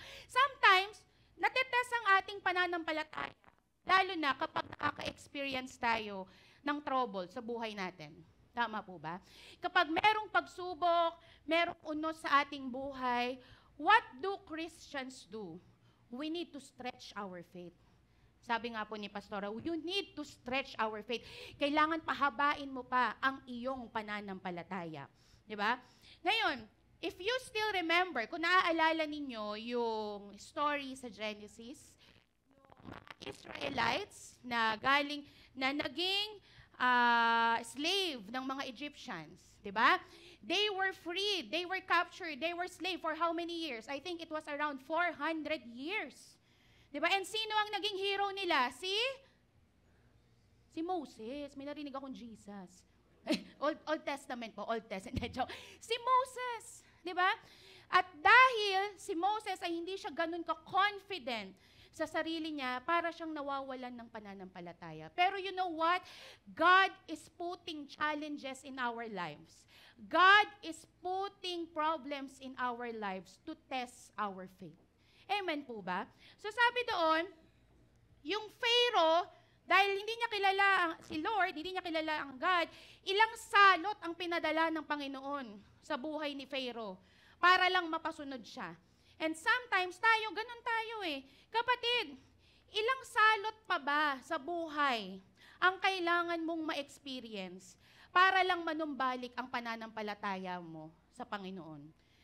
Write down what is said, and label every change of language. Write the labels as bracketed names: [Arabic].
[Filipino] Sometimes, natetest ang ating pananampalataya, lalo na kapag nakaka-experience tayo ng trouble sa buhay natin. Tama po ba? Kapag merong pagsubok, merong unos sa ating buhay, [English] what do Christians do? We need to stretch our faith. [Filipino] Sabi nga po ni Pastora, [English] you need to stretch our faith. [Filipino] Kailangan pahabain mo pa ang iyong pananampalataya. Diba? Ngayon, [English] if you still remember, [Filipino] kung naaalala ninyo yung story sa Genesis, yung mga Israelites na naging slave ng mga Egyptians, di ba? [English] They were freed, they were captured, they were slave for how many years? I think it was around 400 years. [Filipino] Di ba? And sino ang naging hero nila? Si Moses. May narinig akong Jesus. Old Testament po, Old Testament. Si Moses. Diba? At dahil si Moses ay hindi siya ganun ka-confident sa sarili niya, para siyang nawawalan ng pananampalataya. Pero [English] you know what? God is putting challenges in our lives. God is putting problems in our lives to test our faith. [Filipino] Amen po ba? So sabi doon, yung Pharaoh, dahil hindi niya kilala si Lord, hindi niya kilala ang God, ilang salot ang pinadala ng Panginoon sa buhay ni Pharaoh para lang mapasunod siya. And sometimes ganun tayo Kapatid, ilang salot pa ba sa buhay ang kailangan mong ma-experience para lang manumbalik ang pananampalataya mo sa Panginoon?